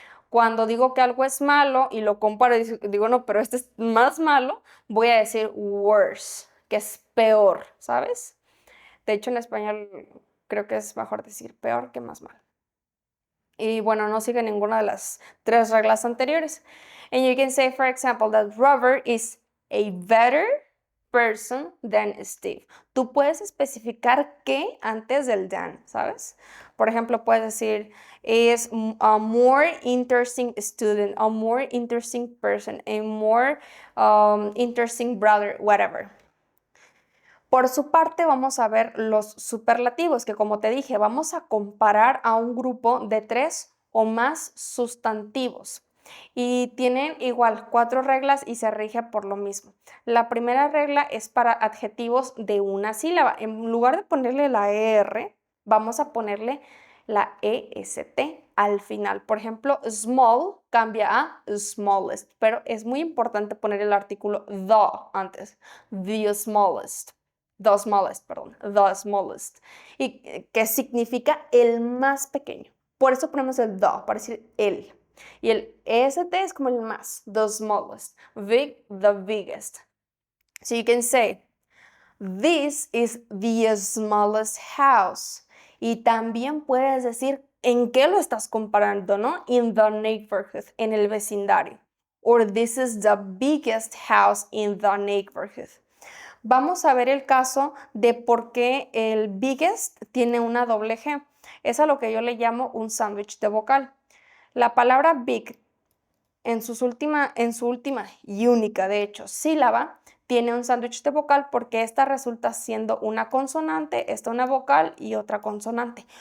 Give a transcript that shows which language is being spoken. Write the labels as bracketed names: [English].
[Spanish] Cuando digo que algo es malo y lo comparo y digo, no, pero este es más malo, voy a decir worse, que es peor, ¿sabes? De hecho, en español creo que es mejor decir peor que más malo. Y bueno, no sigue ninguna de las 3 reglas anteriores. [English] And you can say, for example, that Robert is a better person than Steve. [Spanish] Tú puedes especificar qué antes del than, ¿sabes? Por ejemplo, puedes decir, [English] is a more interesting student, a more interesting person, a more interesting brother, whatever. [Spanish] Por su parte, vamos a ver los superlativos, que como te dije, vamos a comparar a un grupo de 3 o más sustantivos. Y tienen igual 4 reglas y se rige por lo mismo. La primera regla es para adjetivos de una sílaba. En lugar de ponerle la ER, vamos a ponerle la EST al final. Por ejemplo, small cambia a smallest, pero es muy importante poner el artículo the antes. [English] The smallest. The smallest, [Spanish] perdón, [English] the smallest, [Spanish] y que significa el más pequeño. Por eso ponemos el the, para decir el. Y el EST es como el más, [English] the smallest, big, the biggest. So you can say, this is the smallest house. [Spanish] Y también puedes decir en qué lo estás comparando, ¿no? [English] In the neighborhood, [Spanish] en el vecindario. [English] Or this is the biggest house in the neighborhood. [Spanish] Vamos a ver el caso de por qué el biggest tiene una doble G. Es a lo que yo le llamo un sándwich de vocal. La palabra big en su última y única, de hecho, sílaba, tiene un sándwich de vocal porque esta resulta siendo una consonante, esta una vocal y otra consonante.